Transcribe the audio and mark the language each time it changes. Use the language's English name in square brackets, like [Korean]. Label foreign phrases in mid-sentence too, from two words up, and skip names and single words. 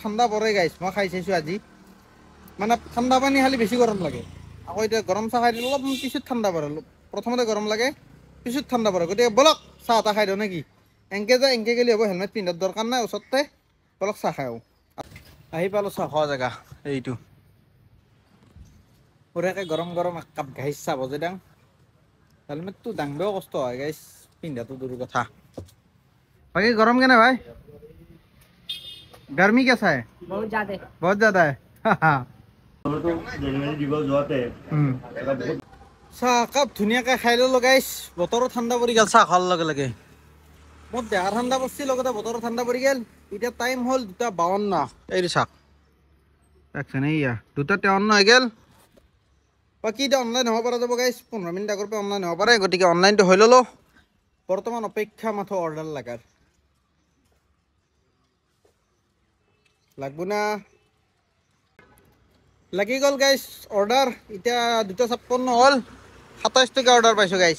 [Assamese] ঠাণ্ডা পৰে গাইছ মই খাই চাইছোঁ আজি মানে ঠাণ্ডা পানী খালি বেছি গৰম লাগে আকৌ এতিয়া গৰম চাহ খাই দিলে অলপ পিছত ঠাণ্ডা পৰে প্ৰথমতে গৰম লাগে পিছত ঠাণ্ডা পৰে গতিকে ব'লক চাহ এটা খাই দিওঁ নেকি এনকে যায় এনকে গ'লে হ'ব হেলমেট পিন্ধাৰ দৰকাৰ নাই ওচৰতে ব'লক চাহ খাই আহি পালোঁ চাহ খোৱা জেগা এইটো পুৰাকৈ গৰম গৰম এক কাপ গাইছ চাহ বজাই দাং হেলমেটটো দাংবেও কষ্ট হয় গাইছ পিন্ধাটো দূৰ কথা বাকী গৰম কেনে ভাই [Hindi] गर्मी कैसा है बहुत ज्यादा है [Assamese] চাহ কাপ ধুনীয়াকৈ খাই ল'লোঁ গাইছ বতৰো ঠাণ্ডা পৰি গ'ল চাহ খোৱাৰ লগে লগে মোৰ দেহা ঠাণ্ডা পৰিছে লগতে বতৰো ঠাণ্ডা পৰি গ'ল এতিয়া টাইম হ'ল 2:52 এইটো চাওক দেখছেন এইয়া 2:53 হৈ গ'ল বাকী এতিয়া অনলাইন হ'ব পৰা যাব গাইছ 15 মিনিট আগৰ পৰা অনলাইন হ'ব পাৰে গতিকে অনলাইনটো হৈ ল'লোঁ বৰ্তমান অপেক্ষা মাথো অৰ্ডাৰ লাগাৰ লাগব না লাগি গ'ল গাইছ অৰ্ডাৰ এতিয়া 2:56 হ'ল 27 টকা অৰ্ডাৰ পাইছোঁ গাইছ